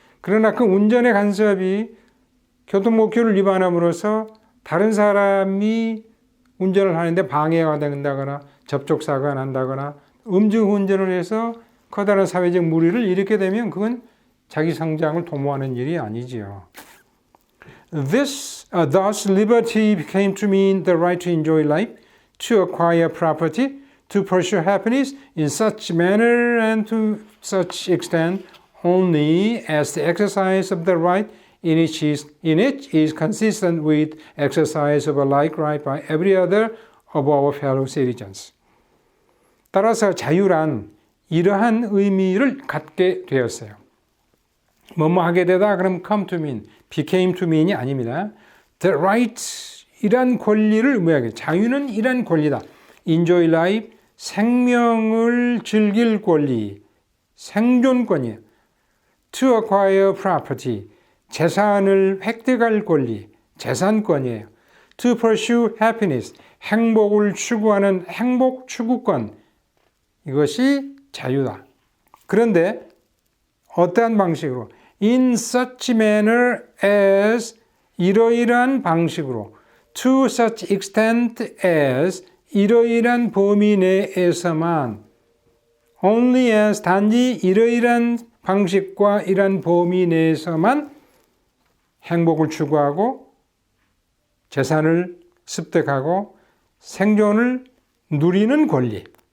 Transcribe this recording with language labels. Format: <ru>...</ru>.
<ko>그러나 그 운전의 간섭이 교통법규를 위반함으로써 다른 사람이 운전을 하는데 방해가 된다거나 접촉사고가 난다거나 음주운전을 해서 커다란 사회적 무리를 일으키게 되면 그건 자기 성장을 도모하는 일이 아니지요.</ko> <en>Thus, liberty became to mean the right to enjoy life, to acquire property, to pursue happiness in such manner and to such extent only as the exercise of the right in it is consistent with exercise of a like right by every other of our fellow citizens.</en> <ko>따라서 자유란 이러한 의미를 갖게 되었어요. 뭐뭐 하게 되다 그럼</ko> <en>come to mean, became to mean</en> <ko>이 아닙니다.</ko> <en>The right,</en> <ko>이란 권리를 의미하게. 자유는 이란 권리다.</ko> <en>Enjoy life,</en> <ko>생명을 즐길 권리, 생존권이에요.</ko> <en>To acquire property,</en> <ko>재산을 획득할 권리, 재산권이에요.</ko> <en>To pursue happiness,</en> <ko>행복을 추구하는 행복 추구권, 이것이 자유다. 그런데 어떠한 방식으로?</ko> <en>In such manner as,</en> <ko>이러이러한 방식으로.</ko> <en>To such extent as,</en> <ko>이러이러한 범위 내에서만. Only as, 단지 이러이러한 방식과 이러한 범위 내에서만 행복을 추구하고 재산을 습득하고 생존을 누리는 권리.</ko>